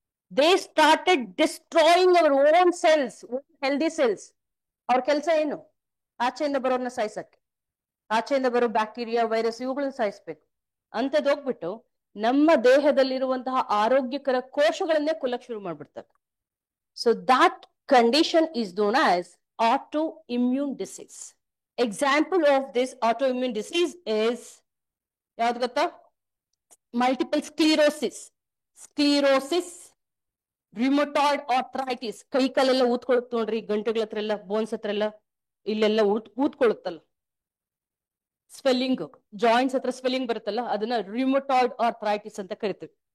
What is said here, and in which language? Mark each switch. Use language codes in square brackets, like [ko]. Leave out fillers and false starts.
[en] They started destroying our own cells, healthy cells. [kn] ಅವ್ರ ಕೆಲಸ ಏನು? ಆಚೆಯಿಂದ ಬರೋರ್ನ ಸಾಯಿಸಕ್ಕೆ, ಆಚೆಯಿಂದ ಬರೋ ಬ್ಯಾಕ್ಟೀರಿಯಾ, ವೈರಸ್ ಇವುಗಳನ್ನ ಸಾಯಿಸ್ಬೇಕು. ಅಂತದ್ ಹೋಗ್ಬಿಟ್ಟು ನಮ್ಮ ದೇಹದಲ್ಲಿರುವಂತಹ ಆರೋಗ್ಯಕರ ಕೋಶಗಳನ್ನೇ ಕೊಲ್ಲಕ್ ಶುರು ಮಾಡ್ಬಿಡ್ತಾರೆ. [en] So that condition is known as autoimmune disease. Example of this autoimmune disease is [kn] ಯಾವ್ದು ಗೊತ್ತಾ? [en] Multiple sclerosis, rheumatoid arthritis. [kn] ಕೈ ಕಾಲೆಲ್ಲ ಊದ್ಕೊಳುತ್ತೆ ನೋಡ್ರಿ, ಗಂಟೆಗಳ ಹತ್ರ ಎಲ್ಲ, ಬೋನ್ಸ್ ಹತ್ರ ಎಲ್ಲ, ಇಲ್ಲೆಲ್ಲ ಊದ್ಕೊಳುತ್ತಲ್ಲ, ಸ್ವೆಲ್ಲಿಂಗ್, ಜಾಯಿಂಟ್ಸ್ ಹತ್ರ ಸ್ವೆಲ್ಲಿಂಗ್ ಬರುತ್ತಲ್ಲ, ಅದನ್ನ ರಿಮೊಟಾಯ್ಡ್ ಆರ್ಥರೈಟಿಸ್ ಅಂತ ಕರಿತೀವಿ.